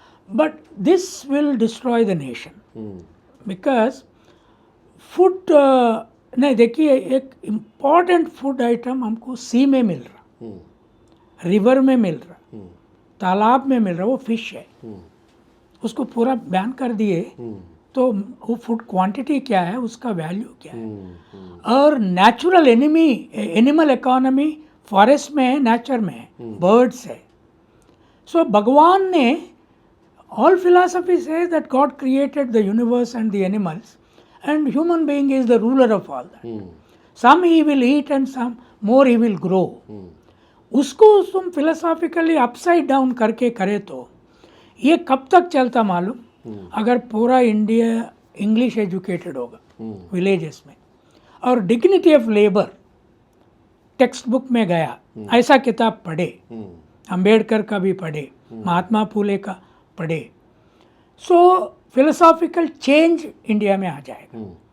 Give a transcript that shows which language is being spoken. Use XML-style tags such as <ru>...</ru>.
<en>But this will destroy the nation.</en> <hi>Because food नहीं, देखिए एक इम्पॉर्टेंट फूड आइटम हमको सी में मिल रहा, रिवर में मिल रहा, तालाब में मिल रहा, वो फिश है. उसको पूरा बैन कर दिए तो वो फूड क्वांटिटी क्या है, उसका वैल्यू क्या है. और नेचुरल एनिमल इकोनॉमी फॉरेस्ट में है, नेचर में है, बर्ड्स है.</hi> <en>so</en> <hi>भगवान ने,</hi> <en>all philosophy says that God created the universe and the animals, and human being is the ruler of all that. Some he will eat and some more he will grow.</en> <hi>उसको तुम philosophically upside down करके करे तो ये कब तक चलता मालूम? अगर पूरा इंडिया इंग्लिश एजुकेटेड होगा विलेजेस में, और dignity of labour text book में गया, ऐसा किताब पढ़े, अंबेडकर का भी पढ़े, महात्मा फूले का पढ़े, सो फिलोसॉफिकल चेंज इंडिया में आ जाएगा.</hi>